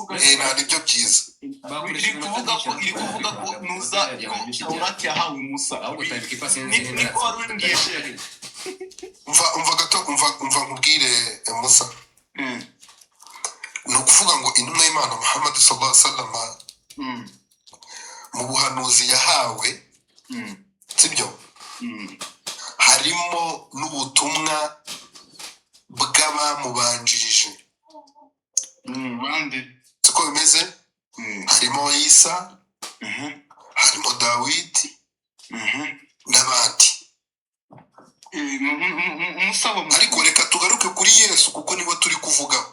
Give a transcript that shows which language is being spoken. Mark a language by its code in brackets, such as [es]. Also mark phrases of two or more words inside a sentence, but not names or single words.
[rw] nta nibyo byiza iri kuvuga ko nuza ko Tawurati yahawe Musa niko wari umbwiye umva nkubwire Musa ni ukuvuga ngo intumwa y'Imana Muhammad [ar] صلى الله عليه وسلم [rw] mu buhanuzi yahawe sibyo harimo n'ubutumwa bw'abamubanjirije bande siko bimeze harimo Isa harimo Dawidi n'abandi ariko reka tugaruke kuri Yesu kuko niwe turi kuvugaho